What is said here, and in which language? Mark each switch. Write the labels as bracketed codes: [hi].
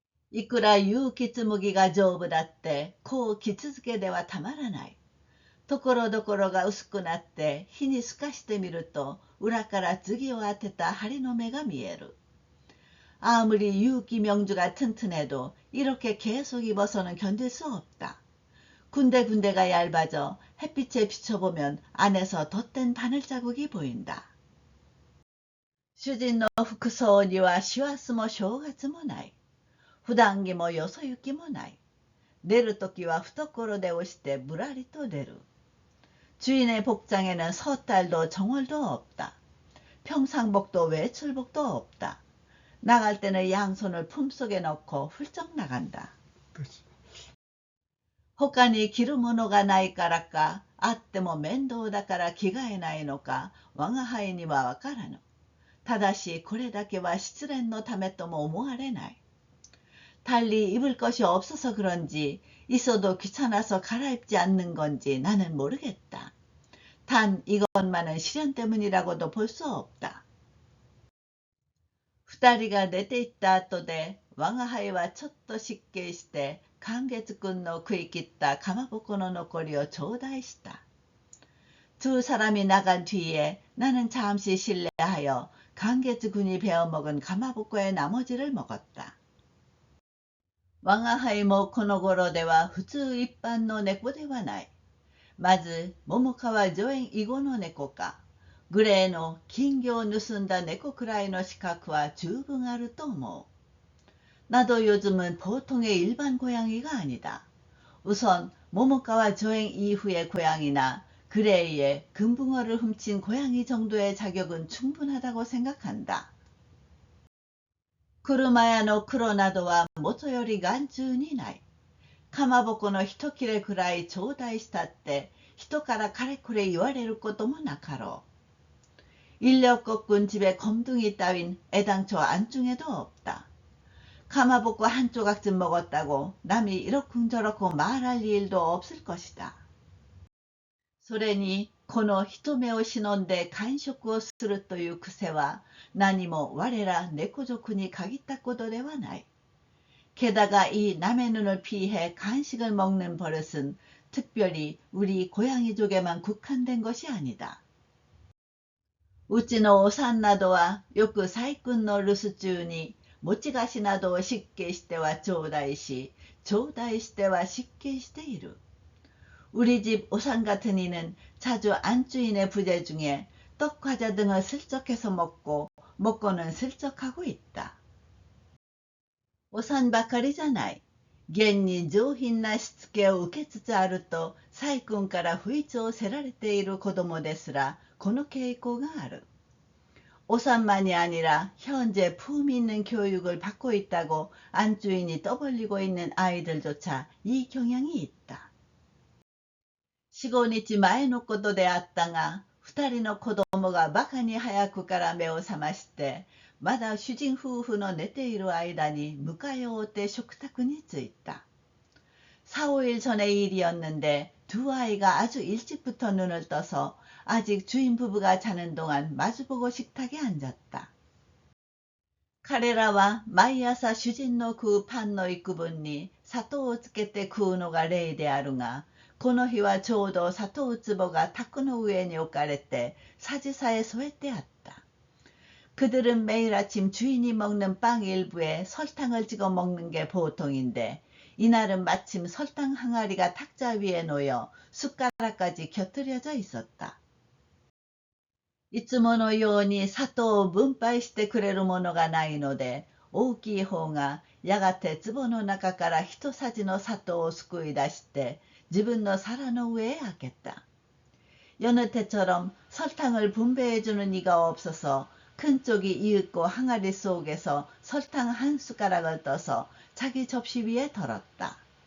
[ja] いくら結城紬が丈夫だってこう着続けではたまらない。ところどころが薄くなって火に透かしてみると裏から釘を当てた針の目が見える。 [ko] 아무리 유기 명주가 튼튼해도 이렇게 계속 입어서는 견딜 수 없다. 군데군데가 얇아져 햇빛에 비춰보면 안에서 덧댄 바늘 자국이 보인다. [ja] 主人の服装には師走も正月もない。普段着もよそ行きもない。出るときは懐で押してぶらりと出る。 [ko] 주인의 복장에는 서달도 정월도 없다. 평상복도 외출복도 없다. 나갈 때는 양손을 품속에 넣고 훌쩍 나간다. [ja] 他に着るものがないからか、あっても面倒だから着替えないのか、我が輩にはわからぬ。ただしこれだけは失恋のためとも思われない。 [ko] 달리 입을 것이 없어서 그런지 있어도 귀찮아서 갈아입지 않는 건지 나는 모르겠다. 단 이것만은 시련 때문이라고도 볼 수 없다. [ja] 二人が出て行った後で我が輩はちょっと失敬して寛月君の食い切ったかまぼこの残りを頂戴した。 [ko] 두 사람이 나간 뒤에 나는 잠시 실례하여 강계즈군이 베어먹은 가마복고의 나머지를 먹었다. [ja] 我が輩もこの頃では普通一般の猫ではない。まず、桃川助演以後の猫か、グレーの金魚を盗んだ猫くらいの資格は十分あると思う。 [ko] 나도 요즘은 보통의 일반 고양이가 아니다. 우선 모모카와 조행 이후의 고양이나 그레이의 금붕어를 훔친 고양이 정도의 자격은 충분하다고 생각한다. [ja] 車屋の黒などは元より眼中にない。かまぼこの一切れくらい頂戴したって人からかれこれ言われることもなかろう。 [ko] 인력 꺾은 집에 검둥이 따윈 애당초 안중에도 없다. 가마복고 한 조각쯤 먹었다고 남이 이러쿵저러쿵 말할 일도 없을 것이다. [ja] それにこの人目を忍んで間食をするという癖は何も我ら猫族に限ったことではない。 [ko] 게다가 이 남의 눈을 피해 간식을 먹는 버릇은 특별히 우리 고양이족에만 국한된 것이 아니다. [ja] うちのおさんなどはよく細君の留守中に餅菓子などを失敬しては頂戴し、頂戴しては失敬している。 [ko] 우리 집 오산 같은 이는 자주 안주인의 부재 중에 떡, 과자 등을 슬쩍 해서 먹고는 슬쩍 하고 있다. [ja] お産ばかりじゃない。現に上品なしつけを受けつつあると、細君から不意調せられている子供ですら、この傾向がある。 [ko] 오산만이 아니라 현재 품위 있는 교육을 받고 있다고 안주인이 떠벌리고 있는 아이들조차 이 경향이 있다. [ja] 4、5日前のことであったが、2人の子供がバカに早くから目を覚まして、まだ主人夫婦の寝ている間に迎えを追って食卓に着いた。 [ko] 4、5일 전의 일이었는데 두 아이가 아주 일찍부터 눈을 떠서 아직 주인 부부가 자는 동안 마주보고 식탁에 앉았다. [ja] 彼らは毎朝主人の食うパンの幾分に砂糖をつけて食うのが例であるが、この日はちょうど砂糖壺が卓の上に置かれて [ko] 사지사에 [ja] 添えてあった。 [ko] 그들은 매일 아침 주인이 먹는 빵 일부에 설탕을 찍어 먹는 게 보통인데 이날은 마침 설탕 항아리가 탁자 위에 놓여 숟가락까지 곁들여져 있었다. [ja] いつものように砂糖を分配してくれるものがないので、大きい方がやがて壺の中から一さじの砂糖をすくい出して自分の皿の上へ開けた。 [ko] 여느 때처럼 설탕을 분배해주는 이가 없어서 큰 쪽이 이윽고 항아리 속에서 설탕 한 숟가락을 떠서 자기 접시 위에 덜었다.